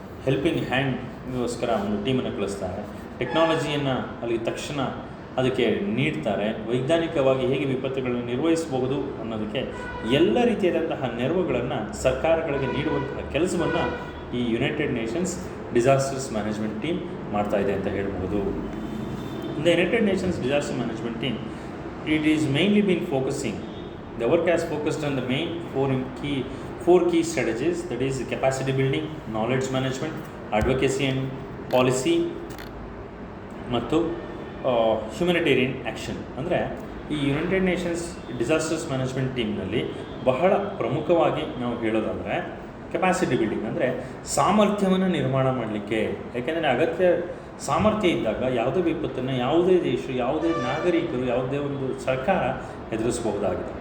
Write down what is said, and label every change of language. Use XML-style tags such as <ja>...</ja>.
<kn>Helping ಹ್ಯಾಂಡ್ಗೋಸ್ಕರ ಒಂದು ಟೀಮನ್ನು ಕಳಿಸ್ತಾರೆ. ಟೆಕ್ನಾಲಜಿಯನ್ನು ಅಲ್ಲಿಗೆ ತಕ್ಷಣ ಅದಕ್ಕೆ ನೀಡ್ತಾರೆ. ವೈಜ್ಞಾನಿಕವಾಗಿ ಹೇಗೆ ವಿಪತ್ತುಗಳನ್ನು ನಿರ್ವಹಿಸಬಹುದು ಅನ್ನೋದಕ್ಕೆ ಎಲ್ಲ ರೀತಿಯಾದಂತಹ ನೆರವುಗಳನ್ನು ಸರ್ಕಾರಗಳಿಗೆ ನೀಡುವಂತಹ ಕೆಲಸವನ್ನು ಈ United Nations disasters management team ಮಾಡ್ತಾ ಇದೆ ಅಂತ ಹೇಳ್ಬೋದು.</kn> <en>The United Nations Disaster Management Team, it is mainly been focusing, the work has focused on the main four key strategies, that is capacity building, knowledge management, advocacy and policy</en> <kn>ಮತ್ತು</kn> <en>Humanitarian action.</en> <kn>ಅಂದರೆ ಈ United Nations disasters management ಟೀಮ್ನಲ್ಲಿ ಬಹಳ ಪ್ರಮುಖವಾಗಿ ನಾವು ಹೇಳೋದಾದರೆ capacity building, ಅಂದರೆ ಸಾಮರ್ಥ್ಯವನ್ನು ನಿರ್ಮಾಣ ಮಾಡಲಿಕ್ಕೆ. ಯಾಕೆಂದರೆ ಅಗತ್ಯ ಸಾಮರ್ಥ್ಯ ಇದ್ದಾಗ ಯಾವುದೇ ವಿಪತ್ತನ್ನು ಯಾವುದೇ ದೇಶ, ಯಾವುದೇ ನಾಗರಿಕರು, ಯಾವುದೇ ಒಂದು ಸರ್ಕಾರ ಎದುರಿಸಬಹುದಾಗಿದೆ.</kn>